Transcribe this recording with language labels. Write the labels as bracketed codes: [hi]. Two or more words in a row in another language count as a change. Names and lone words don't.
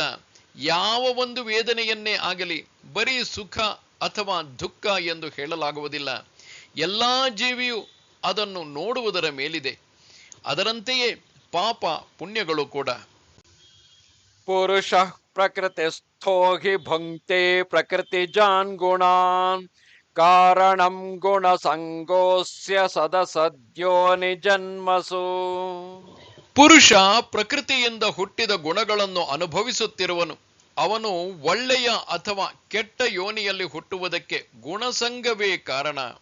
[kn] ಯಾವ ಒಂದು ವೇದನೆಯನ್ನೇ ಆಗಲಿ ಬರೀ ಸುಖ ಅಥವಾ ದುಃಖ ಎಂದು ಹೇಳಲಾಗುವುದಿಲ್ಲ. ಎಲ್ಲಾ ಜೀವಿಯು ಅದನ್ನು ನೋಡುವುದರ ಮೇಲಿದೆ. ಅದರಂತೆಯೇ ಪಾಪ ಪುಣ್ಯಗಳು ಕೂಡ. [sa] ಪುರುಷ ಪ್ರಕೃತಿಸ್ಥೋ ಹಿ ಭುಂಕ್ತೆ ಪ್ರಕೃತಿಜಾನ್ ಗುಣಾನ್. ಕಾರಣಂ ಗುಣ ಸಂಗೋಸ್ಯ ಸದಸದ್ಯೋ ನಿಜನ್ಮಸು. [kn] ಪುರುಷ ಪ್ರಕೃತಿಯಿಂದ ಹುಟ್ಟಿದ ಗುಣಗಳನ್ನು ಅನುಭವಿಸುತ್ತಿರುವನು. ಅವನು ಒಳ್ಳೆಯ ಅಥವಾ ಕೆಟ್ಟ ಯೋನಿಯಲ್ಲಿ ಹುಟ್ಟುವುದಕ್ಕೆ ಗುಣಸಂಗವೇ ಕಾರಣ.